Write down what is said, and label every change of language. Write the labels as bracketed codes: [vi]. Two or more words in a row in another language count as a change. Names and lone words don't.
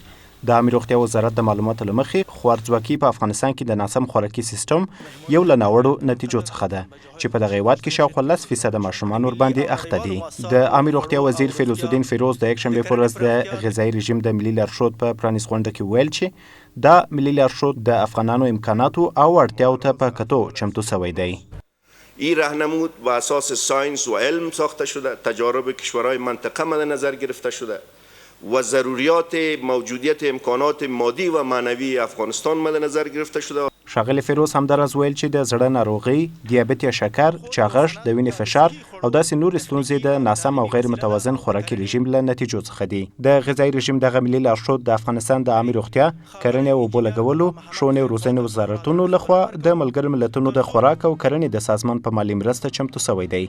[ps] د عامې روغتیا وزارت د معلوماتو له مخې خوارځواکي په افغانستان کې د ناسم خوراکي سیستم یو له ناوړو نتیجو څخه ده چې په دغه هیواد کې شاوخوا 10% ماشومان ورباندې اخته دي. د عامې روغتیا وزیر فیروز الدین فیروز د یکشنبې په ورځ د غذایي رژیم د ملي لارښود په پرانیست غونډه کې ویل چې دا ملي لارښود د افغانانو امکاناتو او اړتیاو ته په کتو چمتو شوی دی. [fa] این راهنمود بر اساس ساینس و علم ساخته شده، تجارب کشورهای منطقه مد نظر گرفته شده و ضروریات موجودیت امکانات مادی و معنوی افغانستان مد نظر گرفته شده. [ps] ښاغلی فیروز همداراز ویل چې د زړه ناروغۍ، دیابت یا شکر، چاغښت، د وینې فشار او داسې نورې ستونزې د ناسم او غیر متوازن خوراکي رژیم له نتیجو څخه دي. د غذایي رژیم دغه ملي لارښود د افغانستان د عامې روغتیا، کرنې او اوبو لګولو، ښوونې او روزنې وزارتونو لخوا د ملګرو ملتونو د خوراک او کرنې د سازمان په مالي مرسته چمتو شوی دی.